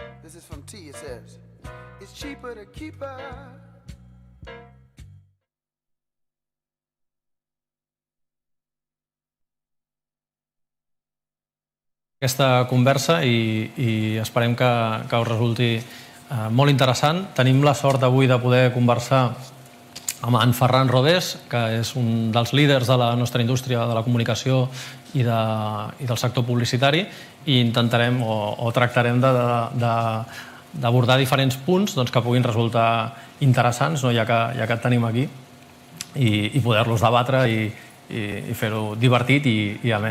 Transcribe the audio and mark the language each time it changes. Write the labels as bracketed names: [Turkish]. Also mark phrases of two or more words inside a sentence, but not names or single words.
[English] This is from T. It says, it's cheaper to keep her. [Catalan] Aquesta conversa i esperem que us resulti molt interessant. Tenim la sort avui de poder conversar amb en Ferran Rodés, que és un dels líders de la nostra indústria de la comunicació i del sector publicitari, i intentarem o tractarem d'abordar diferents punts que puguin resultar interessants, ja que et tenim aquí, i poder-los debatre i fer-ho divertit i amè.